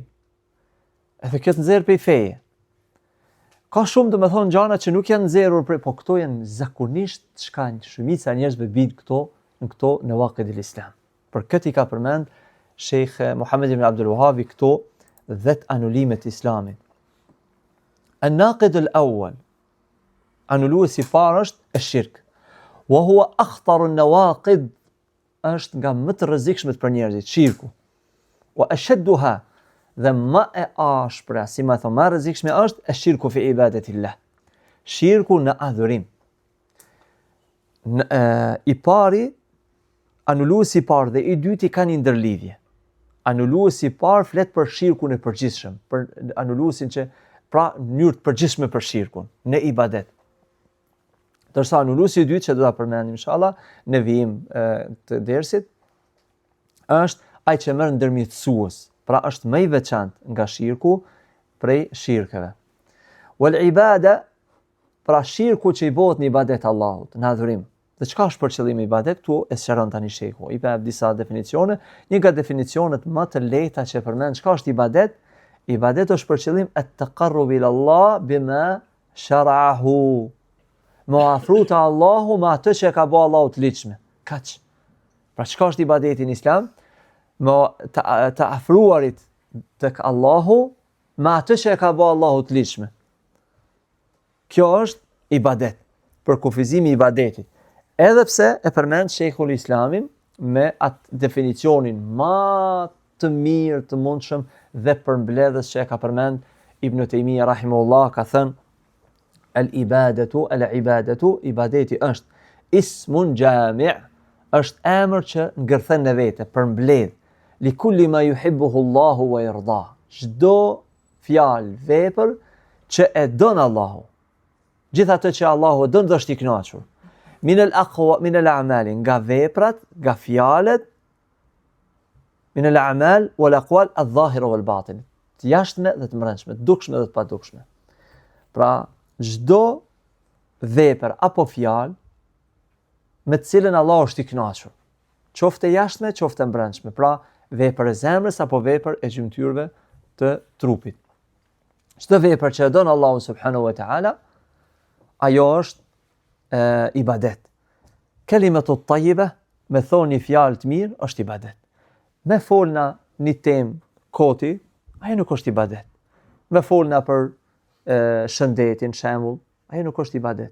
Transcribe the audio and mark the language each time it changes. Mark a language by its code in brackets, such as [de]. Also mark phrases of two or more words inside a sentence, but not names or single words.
[sq] Edhe këtë nxjerr pej feje. Ka shumë domethënë gjana që nuk janë nxjerrur prej, po këto janë zakonisht shkaqe shumica e njerëzve bin këto në [ar] نواقض الإسلام. [sq] Për këtë i ka përmend Sheikh Muhammed ibn Abdul Wahhab këto 10 anulime të Islamit. [ar] الناقض الأول, [sq] anuluesi i parë është e-shirk. [ar] وهو أخطر النواقض, [sq] është nga më të rrezikshmet për njerëzit, shirku. [ar] وأشدها, [sq] dhe më e ashpra, si më thon, më rrezikshme është [ar] الشرك في عبادة الله. [sq] Shirku në adhurim. I pari, anuluesi i parë dhe i dyti kanë një ndërlidhje. Anuluesi i parë flet për shirkun e përgjithshëm, për anuluesin që pra në mënyrë të përgjithshme për shirkun në ibadet. Ndërsa anuluesi i dytë që do ta përmendim inshallah në vijim të dersit është ai që merr ndërmjetësues, pra është më i veçantë nga shirku prej shirkeve. [ar] والعبادة, [sq] pra shirku që i bëhet në ibadet Allahut, në adhurim. Dhe çka është për qëllim ibadet këtu e sqaron tani shehu. I bëj disa definicione, një nga definicionet më të lehta që përmend çka është ibadet. Ibadet është për qëllim [ar] التقرب إلى الله بما شرعه. [sq] Më afru te Allahu me atë që ka bëu Allahu të ligjshme. Kaç. Pra çka është ibadeti në Islam? Më të afruarit tek Allahu me atë që ka bëu Allahu të ligjshme. Kjo është ibadet, për kufizimi i ibadetit. Edhe pse e përmend Sheikhul Islamin me atë definicionin më të mirë të mundshëm dhe përmbledhës që e ka përmend Ibn Taymija rahimahullah, ka thënë al-ibadatu, ibadeti është [ar] اسم جامع', [sq] është emër që ngërthen në vete, përmbledh, [ar] لكل ما يحبه الله ويرضى. [sq] Çdo fjalë, vepër që e don Allahu. Gjithatë që Allahu e don dhe është i kënaqur. [ar] من الأعمال, [sq] nga veprat, nga fjalët, [ar] من الأعمال والأقوال الظاهرة والباطنة. [sq] Të jashtme dhe të brendshme, të dukshme dhe të padukshme. Pra, çdo vepër apo fjalë me të cilën Allahu është i kënaqur, qoftë e jashtme, qoftë e brendshme. Pra, vepër e zemrës apo vepër e gjymtyrëve të trupit. Çdo vepër që e don Allahu [ar] سبحانه وتعالى, [sq] ajo është ibadet. [ar] كلمة طيبة, [sq] me thonë një fjalë të mirë, është ibadet. Me folna një temë koti, ajo nuk është ibadet. Me folna për shëndetin, shembull, ajo nuk është ibadet.